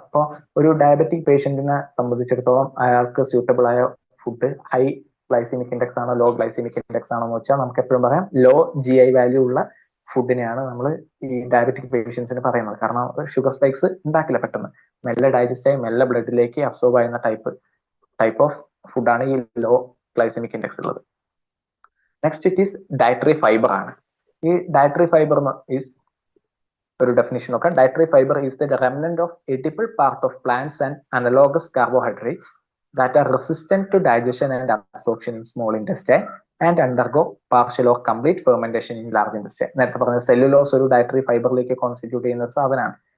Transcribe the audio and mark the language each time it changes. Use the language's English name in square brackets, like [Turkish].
[Malayalam] അപ്പോൾ ഒരു ഡയബറ്റിക് പേഷ്യന്റിനെ സംബന്ധിച്ചിടത്തോളം അയാൾക്ക് സ്യൂട്ടബിൾ ആയ ഫുഡ് ഹൈ ഗ്ലൈസിമിക് ഇൻഡെക്സ് ആണോ ലോ ഗ്ലൈസിമിക് ഇൻഡെക്സ് ആണോ എന്ന് വെച്ചാൽ നമുക്ക് എപ്പോഴും പറയാം ലോ GI വാല്യൂ ഉള്ള ഫുഡിനെയാണ് നമ്മൾ ഈ ഡയബറ്റിക് പേഷ്യൻസിന് പറയുന്നത്. കാരണം ഷുഗർ സ്പൈക്സ് ഉണ്ടാക്കില്ല, പെട്ടെന്ന് മെല്ലെ ഡൈജസ്റ്റ് ആയി മെല്ലെ ബ്ലഡിലേക്ക് അബ്സോർബ് ചെയ്യുന്ന ടൈപ്പ് ഓഫ് ഫുഡാണ് ഈ ലോ ഗ്ലൈസിമിക് ഇൻഡെക്സ് ഉള്ളത്. Next it is dietary fibre ആണ്. ഈ ഡയറ്ററി ഫൈബർ ഈസ് ഒരു ഡെഫിനിഷൻ നോക്കാം. [English] Dietary fibre is the remnant of edible part of plants and analogous carbohydrates that are resistant to digestion and absorption in small intestine and undergo partial or complete fermentation in large intestine. [Malayalam] നേരത്തെ പറഞ്ഞ cellulose ഒരു dietary ഫൈബറിലേക്ക് constitute ചെയ്യുന്ന ഒരു സാധനമാണ്.